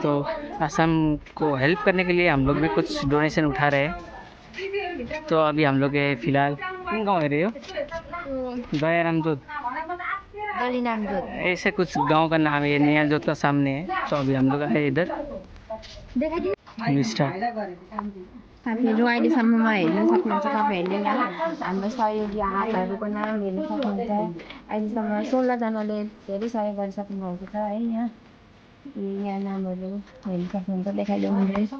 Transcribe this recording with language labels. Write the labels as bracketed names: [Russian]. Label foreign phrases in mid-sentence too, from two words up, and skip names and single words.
[Hindi] तो असम को हेल्प करने के लिए हम लोग भी कुछ डोनेशन उठा रहे हैं। तो अभी हम लोग फ़िलहाल किन गाँव है रहे हो? दयाराम जोत, ऐसे कुछ गांव का नाम है, नया जोत का सामने है। तो अभी हम लोग आए इधर। [Nepali] साथीहरू अहिलेसम्ममा हेर्न सक्नुहुन्छ तपाईँहरूले यहाँ हाम्रो सहयोगी हातहरूको नाम हेर्न सक्नुहुन्छ। अहिलेसम्म 16जनाले धेरै सहयोग गरिसक्नु भएको छ है। यहाँ नामहरू हेर्न सक्नुहुन्छ, देखाइदिउँ मैले।